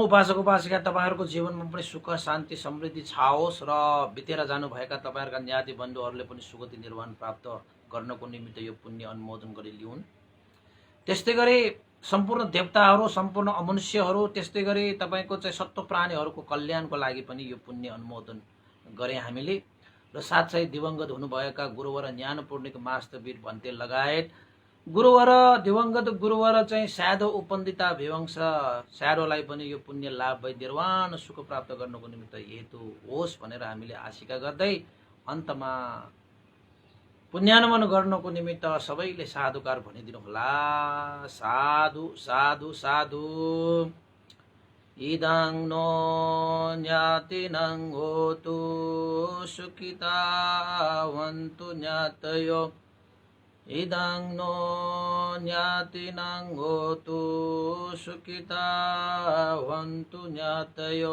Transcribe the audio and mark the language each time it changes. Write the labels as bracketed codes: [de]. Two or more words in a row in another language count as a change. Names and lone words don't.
[ne] उपासक उपासिका तपाईहरुको जीवनमा पनि सुख शान्ति समृद्धि छाओस् र बितेर जानुभएका तपाईहरुका न्याती बन्धुहरूले पनि सुगति निर्वाण प्राप्त गर्नको निमित्त यो पुण्य अनुमोदन गरी लिउन्। त्यस्तै गरी सम्पूर्ण देवताहरू सम्पूर्ण अमनुष्यहरू त्यस्तै गरी तपाईको चाहिँ सत्व प्राणीहरूको कल्याणको लागि पनि यो पुण्य अनुमोदन गरे हामीले। र साथै दिवंगत हुनुभएका गुरुवर ज्ञानपूर्णिक मास्तवीर भन्ते लगायत गुरुवर दिवंगत गुरुवर चाहिँ स्यादो उपन्दिता विवंश स्याडोलाई पनि यो पुण्य लाभ भई निर्वाण सुख प्राप्त गर्नको निमित्त हेतु होस् भनेर हामीले आशिका गर्दै अन्तमा पुण्यानुमन गर्नको निमित्त सबैले साधुकार भनिदिनु होला। [pi] साधु साधु साधु। इदं नो ज्ञातिनं होतु सुखितावन्तु ज्ञातयो। इदं नो ज्ञातिनं होतु सुखितावन्तु ज्ञातयो।